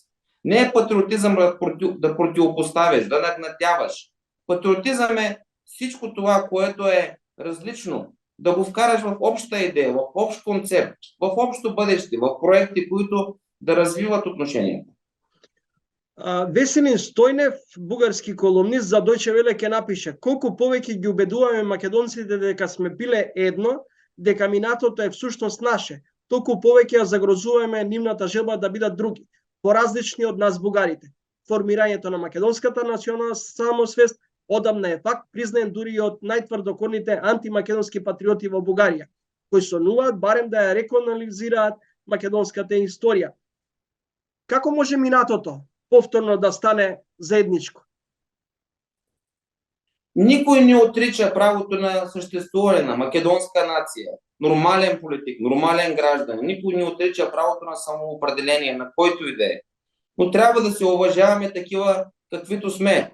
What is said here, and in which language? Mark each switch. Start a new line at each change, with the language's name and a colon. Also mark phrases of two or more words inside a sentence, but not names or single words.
Bulgarian: Не е патриотизъм да противопоставяш, да нагнетяваш. Патриотизъм е всичко това, което е различно, да го вкараш в обща идея, в общ концепт, в общо бъдеще, в проекти, които да развиват отношенията.
Macedonian: Веселин Стојнев, бугарски колумнист за Deutsche Welle, ќе напише: колку повеќе ги убедуваме македонците дека сме биле едно, дека минатото е всушност наше, толку повеќе ја загрозуваме нивната желба да бидат други, поразлични од нас бугарите. Формирањето на македонската национална самосвест одамна е факт, признаен дури и од најтврдокорните антимакедонски патриоти во Бугарија, кои сонуваат барем да ја реконализираат македонската историја. Како може минатото повторно да стане заедничко?
Bulgarian: Никой не отрича правото на съществуване на македонска нация, нормален политик, нормален граждан. Никой не отрича правото на самоопределение, на който и да е. Но трябва да се уважаваме такива, каквито сме.